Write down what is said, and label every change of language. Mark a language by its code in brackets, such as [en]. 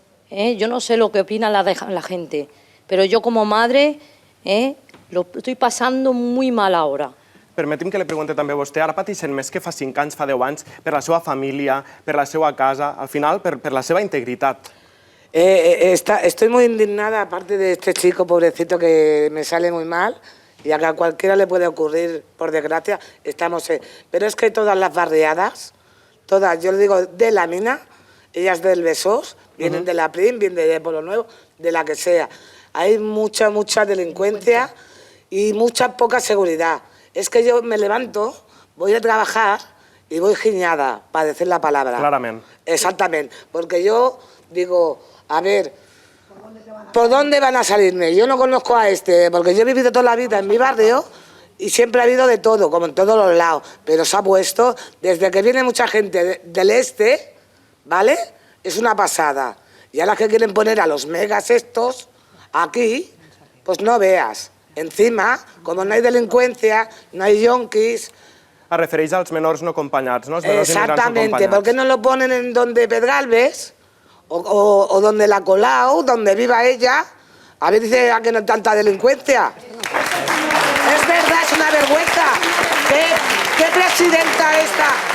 [es] Yo no sé lo que opina la gente, pero yo como madre lo estoy pasando muy mal ahora. [ca] Permeti'm que li pregunti també a vostè, ara pateixen més que fa 5 anys, fa 10 anys, per la seva família, per la seva casa, al final per la seva integritat. [es] Estoy muy indignada, aparte de este chico pobrecito que me sale muy mal, y a cualquiera le puede ocurrir, por desgracia, pero es que todas las barriadas, todas, yo le digo, de la Mina, ellas del Besòs, vienen de la Prim, vienen de Pueblo Nuevo, de la que sea. Hay mucha delincuencia y poca seguridad. Es que yo me levanto, voy a trabajar y voy giñada, para decir la palabra. Claramente. Exactamente, porque yo digo, a ver, ¿por dónde van a salirme? Yo no conozco a porque yo he vivido toda la vida en mi barrio y siempre ha habido de todo, como en todos los lados, pero se ha puesto, desde que viene mucha gente del este, ¿vale? Es una pasada. Y ahora que quieren poner a los megas estos aquí, pues no veas. Encima, como no hay delincuencia, no hay yonkis... [ca] Es refereix als menors no acompanyats, no? Els menors [es] exactamente, ¿por qué no lo ponen en donde Pedralbes o donde la Colau, donde viva ella? A ver, dice que no hay tanta delincuencia. Es verdad, es una vergüenza. ¿Qué presidenta esta?